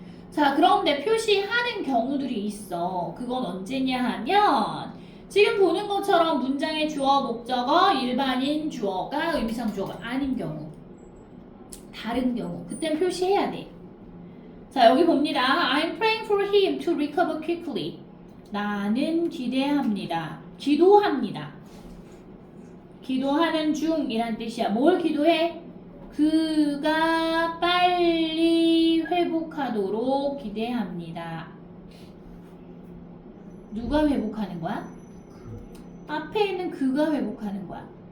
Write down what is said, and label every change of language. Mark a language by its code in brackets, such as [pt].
[ko] 자, 그런데 표시하는 경우들이 있어. 그건 언제냐 하면 지금 보는 것처럼 문장의 주어, 목적어, 일반인 주어가 의미상 주어가 아닌 경우, 다른 경우, 그땐 표시해야 돼. 자, 여기 봅니다. [en] I'm praying for him to recover quickly. [ko] 나는 기대합니다. 기도합니다. 기도하는 중이란 뜻이야. 뭘 기도해? 그가 빨리 회복하도록 기대합니다. 누가 회복하는 거야? 앞에 있는 그가 회복하는 거야.